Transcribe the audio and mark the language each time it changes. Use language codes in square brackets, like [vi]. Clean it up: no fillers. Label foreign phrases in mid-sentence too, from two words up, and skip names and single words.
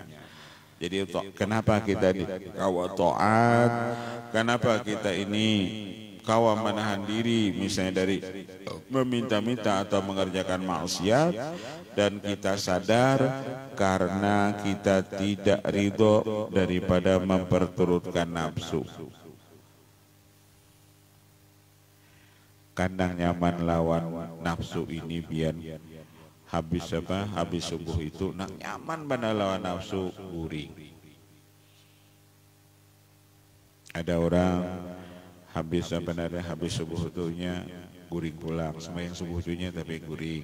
[id] Jadi kenapa kita dikawal taat, kenapa kita ini kawa menahan diri misalnya dari meminta-minta atau mengerjakan maksiat, dan kita sadar karena kita tidak ridho daripada memperturutkan nafsu. [bjn] Kandang nyaman lawan nafsu ini biar habis habis subuh itu nak nyaman pada lawan nafsu guring. Ada orang habis habis subuh itunya guring pulang, sembahyang subuh itunya tapi guring.